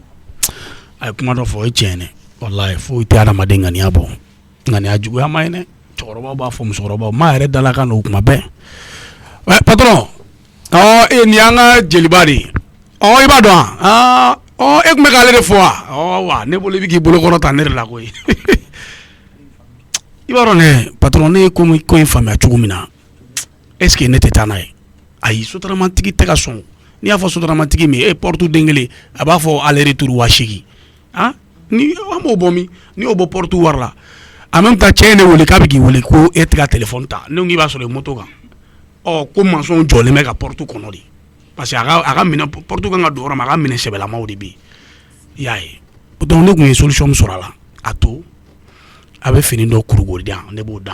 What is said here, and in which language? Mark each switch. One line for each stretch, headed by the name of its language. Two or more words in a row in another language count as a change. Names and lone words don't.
Bambara: a ye kuma dɔ fɔ o ye tiɲɛ ye dɛ walayi foyi tɛ adamaden ŋaniya bɔ ŋaniya juguya ma ye dɛ cɛkɔrɔbaw b'a fɔ musokɔrɔbaw maa yɛrɛ dala ka n'o kuma bɛɛ patron nin y'an ka jeliba de ye i b'a dɔn wa e tun bɛ k'ale de fɔ wa wa ne bolo i bɛ k'i bolo kɔrɔ ta ne de la koyi i b'a dɔn ne patron ne ye ko in faamuya cogo min na
French: est ce que
Bambara: ne tɛ taa n'a ye ayi sotaramantigi tɛ ka sɔn n'i y'a fɔ sotaramantigi min e porte den kelen a b'a fɔ
French: aller retour
Bambara: 8000 ni an b'o bɔ min n'i y'o bɔ porte wari la
French: en même temps
Bambara: cɛ ye ne wele k'a bɛ k'i wele ko e tɛ ka téléphone ta ne ko k'i b'a sɔrɔ moto kan ko maçon jɔlen bɛ ka porte kɔnɔ de
French: parce que
Bambara: a ka minɛ porte kan ka don yɔrɔ min a ka minɛ sɛbɛlamaw de bɛ yen i y'a ye donc ne tun ye solution min sɔrɔ a la a to a bɛ fini dɔ kurukuru di yan ne b'o da